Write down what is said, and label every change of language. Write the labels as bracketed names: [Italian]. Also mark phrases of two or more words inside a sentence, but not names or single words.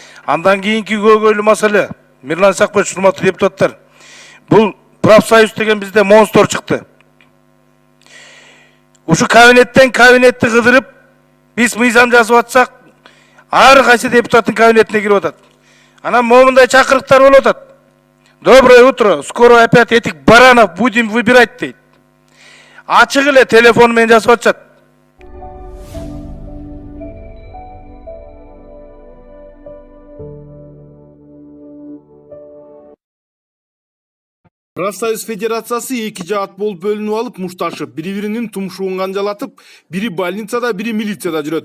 [Kyrgyz] Андан кийинки көйгөйлүү маселе, Мирлан Исакбаевич, урматтуу депутаттар, бул профсоюз деген бизде монстр чыкты. Ушу кабинеттен кабинетти кыдырып, биз мыйзам жазып атсак, ар кайсы депутаттын кабинетине кирип атат. Анан момундай чакырыктар болуп атат. [Russian] Доброе утро, скоро опять этих баранов будем выбирать дейт. [Kyrgyz] Ачык эле телефон менен жазып атышат. Профсоюз федерациясы эки жаат болуп бөлүнүп алып мушташып, бири-биринин тумшугун канжалатып, бири больницада, бири милицияда жүрөт.